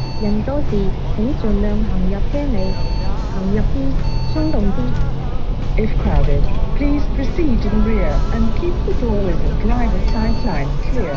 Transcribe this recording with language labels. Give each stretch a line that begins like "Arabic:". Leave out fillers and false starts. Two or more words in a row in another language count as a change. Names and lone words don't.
Cantonese: 人多時請盡量行入車尾，行入啲，鬆動啲。
English: If crowded, please proceed to the rear and keep the doors and driver's side lines clear.